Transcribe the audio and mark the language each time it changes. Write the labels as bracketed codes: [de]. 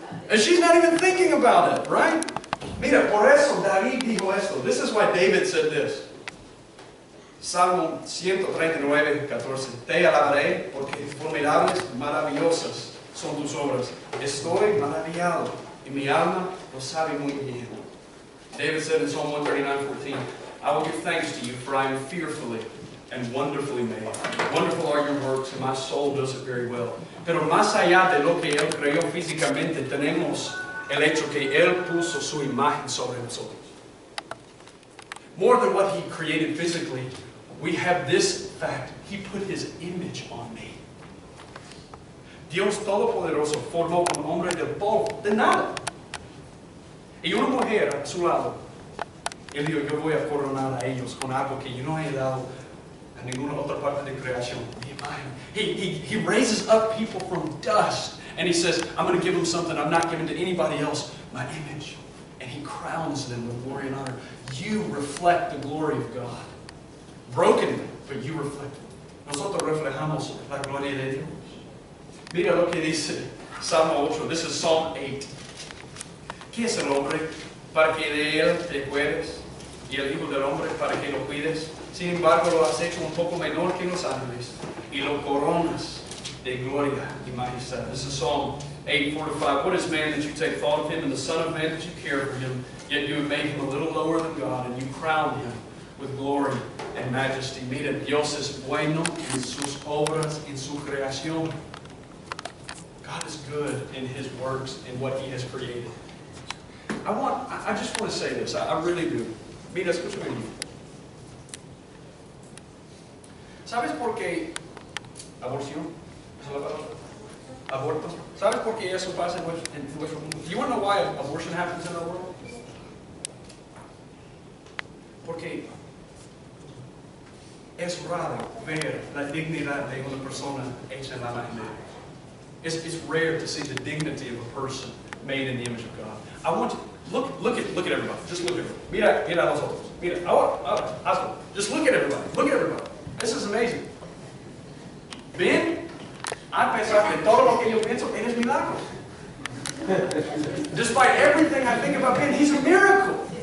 [en] And she's not even thinking about it, right? [es] Mira, por eso David dijo esto. [en] This is why David said this. [es] Salmo 139:14. Te alabaré porque formidables, maravillosas son tus obras. Estoy maravillado y mi alma lo sabe muy bien. [en] David said in Psalm 139:14, I will give thanks to you, for I am fearfully and wonderfully made. Wonderful are your works, and my soul does it very well. [es] Pero más allá de lo que Él creó físicamente, tenemos el hecho que Él puso su imagen sobre nosotros. [en] More than what He created physically, we have this fact. He put His image on me. [es] Dios Todopoderoso formó un hombre del polvo, de nada. Y una mujer a su lado. Él dijo, yo voy a coronar a ellos con algo que yo no he dado a ninguna otra parte de creación. [en] He raises up people from dust. And He says, I'm going to give them something I'm not giving to anybody else. My image. And He crowns them with glory and honor. You reflect the glory of God. Broken, but you reflect it. [es] Nosotros reflejamos la gloria de Dios. Mira lo que dice Salmo 8. [en] This is Psalm 8. [es] ¿Quién es el hombre para que de él te acuerdes? Y el hijo del hombre para que lo cuides. Sin embargo, lo has hecho un poco menor que los ángeles. Y lo coronas de gloria y majestad. [en] This is Psalm 8:4-5. What is man that you take thought of him, and the son of man that you care for him? Yet you have made him a little lower than God, and you crown him with glory and majesty. [es] Mira, Dios es bueno en sus obras, en su creación. [en] God is good in His works and what He has created. I just want to say this. I really do. [es] Mira, escúchame bien. ¿Sabes por qué aborción? ¿Esa es la palabra? Aborto. ¿Sabes por qué eso pasa en nuestro mundo? [en] Do you want to know why abortion happens in our world? [es] Porque es raro ver la dignidad de una persona hecha en la imagen de Dios. [en] It's rare to see the dignity of a person made in the image of God. I want you look at everybody. Just look at everybody. [es] Mira a los otros. Mira, ahora, hazlo. [en] Just look at everybody. Look at everybody. This is amazing. [es] Ben, a pesar de todo lo que yo pienso, él es milagro. [en] Despite everything I think about Ben, he's a miracle.